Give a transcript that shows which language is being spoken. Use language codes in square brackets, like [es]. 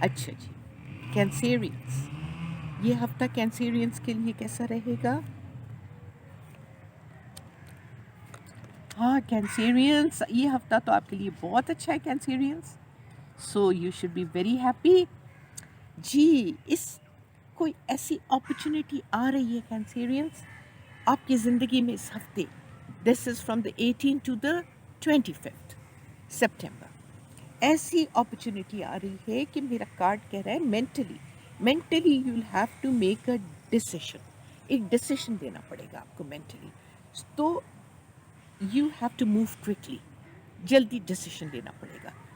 [ur] اچھا جی, کینسیرینس, یہ ہفتہ کینسیرینس کے لیے کیسا رہے گا؟ ہاں کینسیرینس, یہ ہفتہ تو آپ کے لیے بہت اچھا ہے کینسیرینس, so you should be very happy. جی, اس کوئی ایسی اپرچونیٹی آ رہی ہے کینسیرینس آپ کی زندگی میں اس ہفتے. [en] This is from the 18 to the 25 September. [ur] ایسی اپرچونیٹی آ رہی ہے کہ میرا کارڈ کہہ رہا ہے mentally you will have to make a ڈسیشن. ایک ڈسیشن دینا پڑے گا آپ کو مینٹلی, تو you have to move quickly, جلدی ڈسیشن لینا پڑے گا.